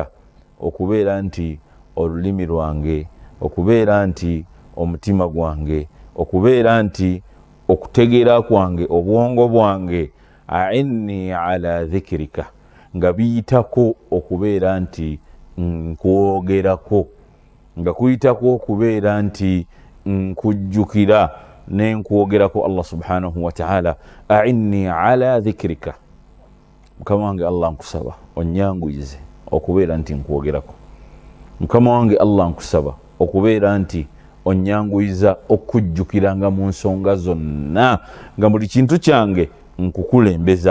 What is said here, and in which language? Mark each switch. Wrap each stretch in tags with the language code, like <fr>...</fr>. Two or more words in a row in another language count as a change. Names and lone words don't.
<lg>okubeera nti olulimi lwange, okubeera nti omutima gwange, okubeera nti okutegeera kwange, obwongo bwange,</lg> <ar>أعني على ذكرك,</ar> <lg>nga biyitako okubeera nti nkwogerako, nga kuyitako okubeera nti nkujjukira nenkwogerako</lg> <ar>الله سبحانه وتعالى. أعني على ذكرك,</ar> <lg>mukama wange Allah, nkusaba onnyanguyize okubeera nti nkwogerako. Mukama wange Allah, nkusaba okubeera nti onnyanguyiza okujjukiranga mu nsonga zonna, nga buli kintu kyange nkukulembeza.</lg>